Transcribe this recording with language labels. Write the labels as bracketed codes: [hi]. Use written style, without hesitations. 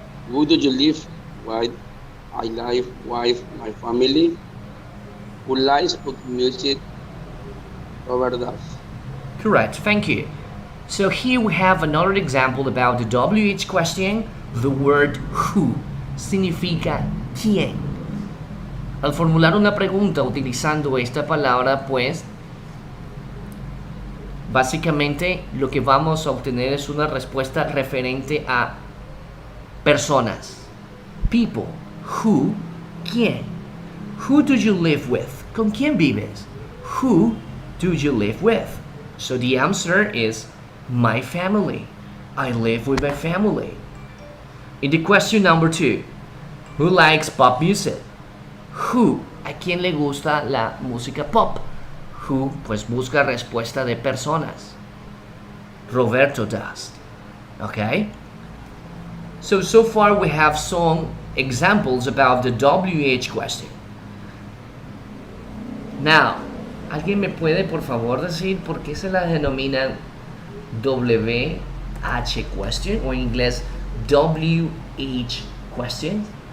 [en] Who do you live with? I live with my family. Who likes put music over that? Correct, thank you. So here we have another example about the WH question. The word who [es] significa quién. Al formular una pregunta utilizando esta palabra, pues básicamente lo que vamos a obtener es una respuesta referente a personas. [en] People. Who. [es] ¿Quién? [en] Who do you live with? [es] ¿Con quién vives? [en] Who do you live with? So the answer is my family. I live with my family. In the question number 2, who likes pop music? Who. [es] ¿A quién le gusta la música pop? Who, pues busca respuesta de personas. [en] Roberto does. Okay? So far we have some examples about the WH question. [es] Now, ¿alguien me puede por favor decir por qué se la denomina WH question o en inglés WH question?